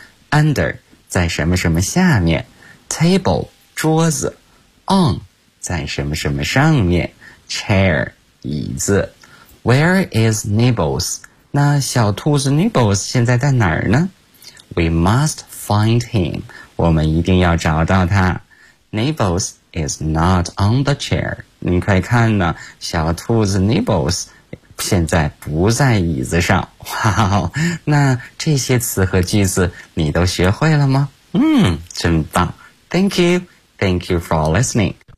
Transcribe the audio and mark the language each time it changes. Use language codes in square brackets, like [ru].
[zh] Under 在什么什么下面， Table 桌子， On 在什么什么上面， Chair 椅子。 [en] Where is Nibbles? [zh] 那小兔子 Nibbles 现在在哪儿呢？ [en] We must find him. [zh] 我们一定要找到他。 [en] Nibbles is not on the chair. [zh] 你快看呢，小兔子 Nibbles现在不在椅子上。哇哦，那这些词和句子你都学会了吗？真棒。 [en] Thank you for listening.